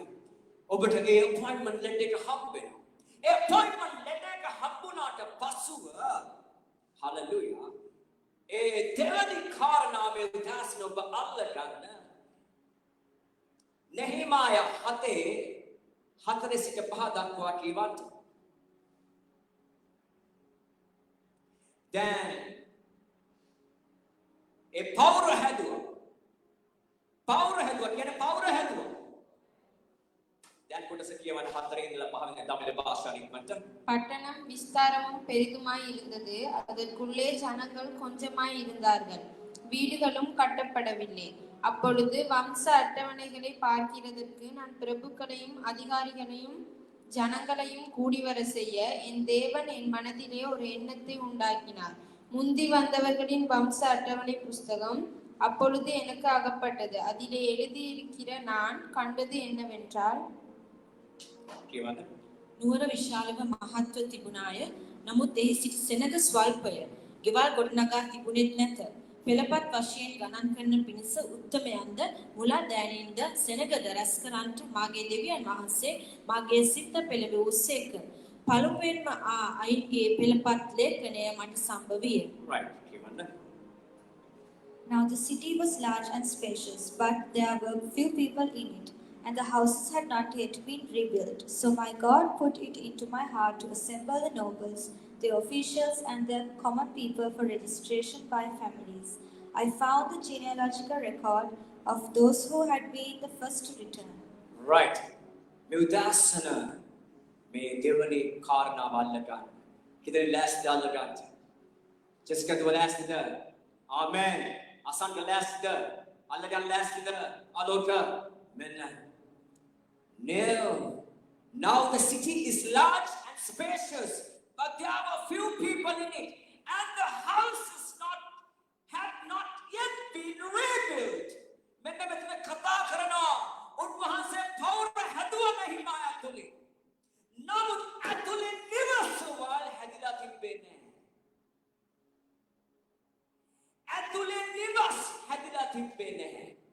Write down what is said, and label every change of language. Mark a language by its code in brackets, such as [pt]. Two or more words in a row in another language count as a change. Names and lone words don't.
[si] ඔබට ඒ [en] appointment letter [si] එක හම්බ වෙනවා. ඒ [en] appointment letter [si] එක හම්බුණාට පසුව හලෙලූයා ඒ දෙවනි කාරණාවේ උදාසන ඔබ අල්ලගන්න නෙහෙමාය 7:4 සිට 5 දක්වා කියවන්න. දැන් ඒ පවුර හැදුවා කියන්නේ පවුර හැදුවා. දැන් කොටස කියවන්න 4 ඉඳලා 5 වෙනි [ta] தமிழ் பாஷாவின் மட்டும். பட்டணம் விஸ்தாரமும் பெரிதுமாய் இருந்தது. அதற்குள்ளே ஜனங்கள் கொஞ்சமாய் இருந்தார்கள். வீடுகளும் கட்டப்படவில்லை. அப்பொழுது வம்ச அட்டவணைகளை பார்க்கிறதற்கு நான் பிரபுக்களையும் அதிகாரிகளையும் ஜனங்களையும் கூடி வர செய்ய என் தேவன் என் மனதிலே ஒரு எண்ணத்தை உண்டாக்கினார். முந்தி வந்தவர்களின் வம்ச அட்டவணை புஸ்தகம் அப்பொழுது எனக்கு அகப்பட்டது. அதிலே எழுதியிருக்கிற நான் கண்டது என்னவென்றால், [si] නුවර විශාලව මහත්ව තිබුණාය. නමුත් එහි සිටි සෙනග ස්වල්පය. ගෙවල් ගොඩනගා තිබුණෙත් නැත. පෙළපත් වශයෙන් ගණන් කරන පිණිස උත්තමයන්ද මුලා දෑනින්ද සෙනගද රැස් කරන්නට මාගේ දෙවියන් වහන්සේ මාගේ සිත පෙළඹවූසේක. පළමුවෙන්ම අයින්ගේ පෙළපත් ලේඛනය මට සම්භවිය. [en] Now the city was large and spacious, but there were few people in it, and the houses had not yet been rebuilt. So my God put it into my heart to assemble the nobles, the officials, and the common people for registration by families. I found the genealogical record of those who had been the first to return. Right. [si] මේ උදාසන මේ දෙවනි කාරණාව අල්ලගන්න. හිතේ ලෑස්තිද අල්ලගන්න. ජෙසිකා දුව ලෑස්තිද? ආමේන්. අසන්න ලෑස්තිද? අල්ලගන්න ලෑස්තිද? අලෝක. මෙන්න. [en] Now the city is large and spacious, but there are few people in it, and the houses had not yet been rebuilt. [si] මෙන්න මෙතන කතා කරනවා උන්වහන්සේ පවුර හැදුවා නෙහිමායා තුලින්. නමුත් ඇතුලේ නිවසවල් හැදිලා තිබෙන්නේ නැහැ. ඇතුලේ නිවස් හැදිලා තිබෙන්නේ නැහැ.